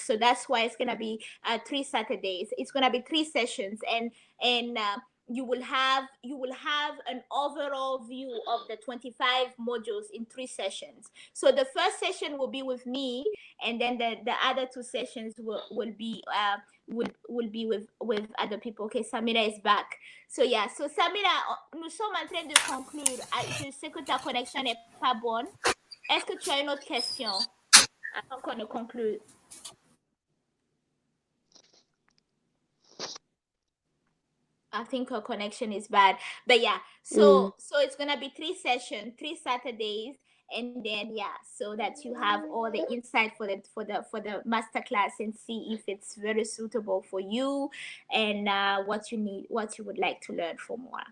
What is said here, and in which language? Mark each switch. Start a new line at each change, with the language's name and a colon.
English: So that's why it's gonna be 3 Saturdays. It's gonna be 3 sessions, and you will have an overall view of the 25 modules in 3 sessions. So the first session will be with me, and then the other 2 sessions will be with other people. Okay, Samira is back. So yeah, so
French: Samira, nous sommes en train de conclure. Je sais que ta connexion n'est pas bonne. Est-ce que tu as une autre question avant qu'on ne conclue?
English: I think her connection is bad, but yeah. So it's gonna be 3 sessions, 3 Saturdays, and then yeah, so that you have all the insight for the masterclass and see if it's very suitable for you and what you need, what you would like to learn for more.